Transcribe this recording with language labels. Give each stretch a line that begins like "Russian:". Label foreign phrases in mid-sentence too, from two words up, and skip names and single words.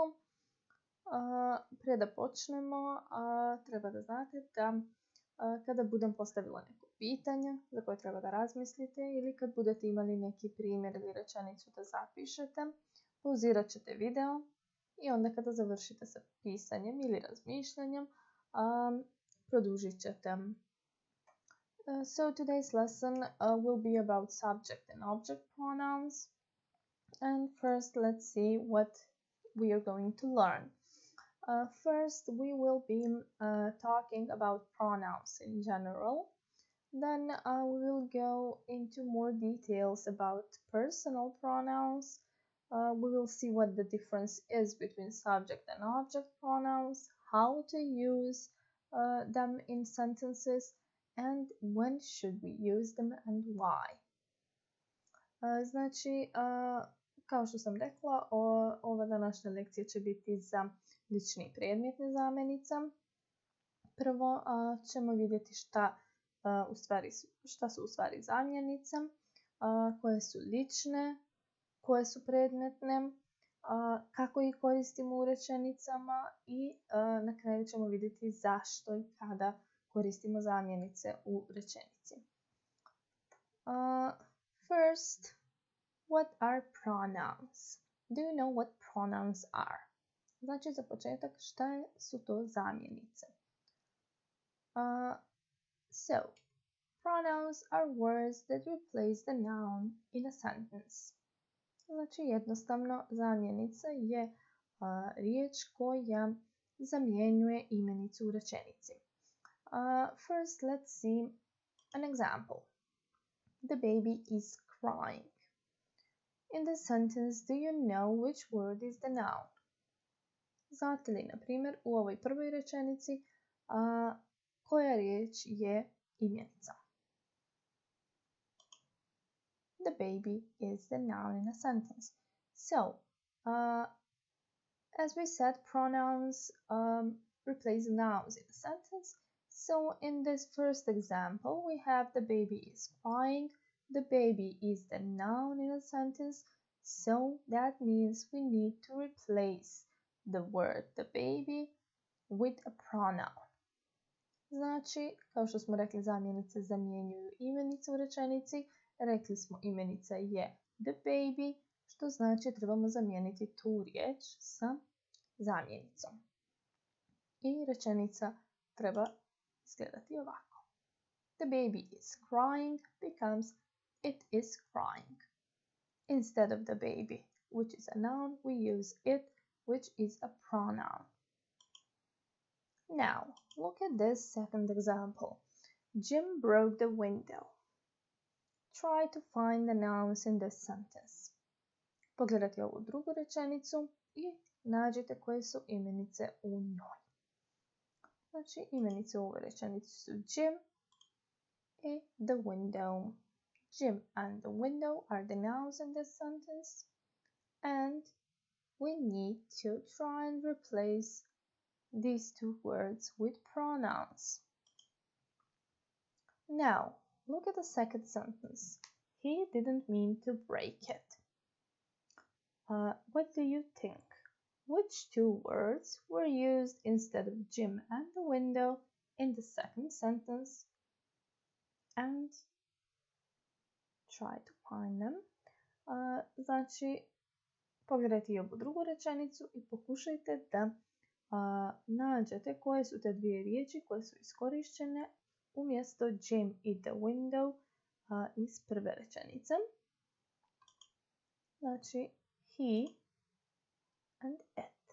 Bosnian: Prije da počnemo, treba da znate da kada budem postavila neko pitanje za koje treba da razmislite ili kad budete imali neki primjer ili rečenicu da zapišete, pauzirat ćete video i onda kada završite sa pisanjem ili razmišljanjem, produžit ćete.
English: So today's lesson will be about subject and object pronouns. And first let's see what we are going to learn. First we will be talking about pronouns in general. Then we will go into more details about personal pronouns. We will see what the difference is between subject and object pronouns, how to use them in sentences, and when should we use them and why.
Bosnian: Znači, kao što sam rekla, ova današnja lekcija će biti za lične i predmetne zamjenice. Prvo ćemo vidjeti šta su u stvari zamjenice, koje su lične, koje su predmetne, kako ih koristimo u rečenicama i na kraju ćemo vidjeti zašto i kada koristimo zamjenice u rečenici.
English: First, what are pronouns? Do you know what pronouns are?
Bosnian: Znači, za početak, šta su to zamjenice?
English: So, pronouns are words that replace the noun in a sentence.
Bosnian: Znači, jednostavno, zamjenica je riječ koja zamjenjuje imenicu u rečenici.
English: First, let's see an example. The baby is crying. In this sentence, do you know which word is the noun?
Bosnian: Znate li, na primjer, u ovoj prvoj rečenici koja riječ je imenica?
English: The baby is the noun in a sentence. So, as we said, pronouns replace nouns in a sentence. So, in this first example, we have the baby is crying. The baby is the noun in a sentence. So, that means we need to replace the word the baby with a pronoun.
Bosnian: Znači, kao što smo rekli, zamjenice zamjenjuju imenice u rečenici. Rekli smo imenica je
English: the baby,
Bosnian: što znači trebamo zamijeniti tu riječ sa zamjenicom. I rečenica treba izgledati ovako.
English: The baby is crying becomes it is crying. Instead of the baby, which is a noun, we use it, which is a pronoun. Now, look at this second example. Jim broke the window. Try to find the nouns in this sentence.
Bosnian: Pogledajte ovu drugu rečenicu i nađite koje su imenice u njoj. Znači, imenice u ovoj rečenici su Jim i
English: the window. Jim and the window are the nouns in this sentence. And we need to try and replace these two words with pronouns. Now, look at the second sentence. He didn't mean to break it. What do you think? Which two words were used instead of Jim and the window in the second sentence? And try to find them.
Bosnian: Znači, pogledajte i ovu drugu rečenicu i pokušajte da nađete koje su te dvije riječi koje su iskorištene umjesto Jim i
English: the window
Bosnian: iz prve rečenice. Znači,
English: he and it.